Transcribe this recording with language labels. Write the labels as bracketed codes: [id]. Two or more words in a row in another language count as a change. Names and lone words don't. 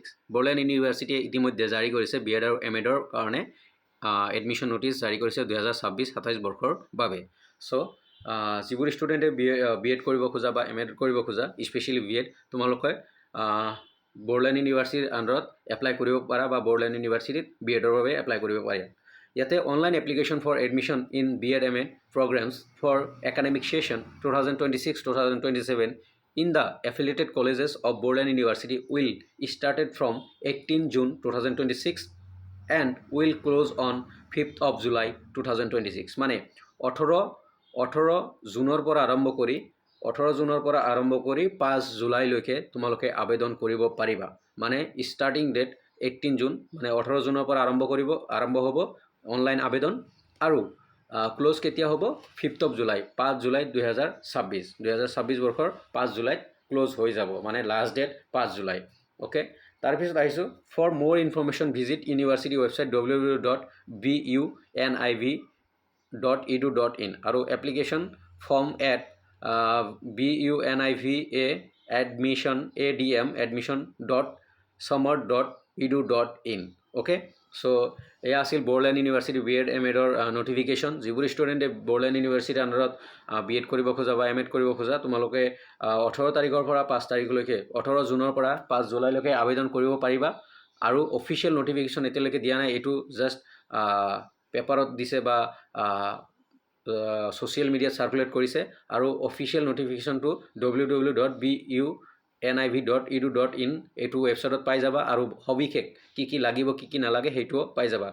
[as] বড়োলেণ্ড ইউনিভাৰ্চিটিয়ে ইতিমধ্যে জাৰি কৰিছে BEd আৰু MAdৰ কাৰণে [en] admission notice [as] জাৰি কৰিছে 2026-27 বৰ্ষৰ বাবে। চ' যিবোৰ ষ্টুডেণ্টে BEd কৰিব খোজা বা MAd কৰিব খোজা, স্পেচিয়েলি BEd, তোমালোকে বড়োলেণ্ড ইউনিভাৰ্চিটিৰ আণ্ডাৰত এপ্লাই কৰিব পাৰা বা বড়োলেণ্ড ইউনিভাৰ্চিটিত BEdৰ বাবে এপ্লাই কৰিব পাৰা। ইয়াতে [en] online application for admission in BEd MAd programs for academic session 2026-2027 in the affiliated colleges of Boroland University will started from 18 June 2026 and will close on 5th of July 2026. [as] মানে 18 জুনৰ পৰা আৰম্ভ কৰি 5 জুলাইলৈকে তোমালোকে আবেদন কৰিব পাৰিবা। মানে [en] starting date [as] 18 জুন, মানে 18 জুনৰ পৰা আৰম্ভ হ'ব অনলাইন আবেদন, আৰু ক্লোজ কেতিয়া হ'ব? 5th of July, 5 জুলাই 2026 বৰ্ষৰ 5 জুলাইত ক্লোজ হৈ যাব, মানে [en] last date [as] 5 জুলাই। অ'কে, তাৰপিছত আহিছোঁ, [en] for more information visit university website www.buniv.edu.in [as] আৰু [en] application form at buniv admission.summer.edu.in। [as] অ'কে, চ' এয়া আছিল বড়োলেণ্ড ইউনিভাৰ্চিটি BEd MAdৰ নটিফিকেশ্যন। যিবোৰ ষ্টুডেণ্টে বড়োলেণ্ড ইউনিভাৰ্চিটিৰ আণ্ডাৰত BEd কৰিব খোজা বা MAd কৰিব খোজা, তোমালোকে 18 তাৰিখৰ পৰা 5 তাৰিখলৈকে, 18 জুনৰ পৰা 5 জুলাইলৈকে আবেদন কৰিব পাৰিবা। আৰু [en] official notification [as] এতিয়ালৈকে দিয়া নাই, এইটো জাষ্ট পেপাৰত দিছে বা [en] social media [as] চাৰ্কুলেট কৰিছে, আৰু [en] official notification [as] www.buniv.edu.in এইটো ৱেবছাইটত পাই যাবা, আৰু সবিশেষ কি লাগিব কি নালাগে সেইটোও পাই যাবা।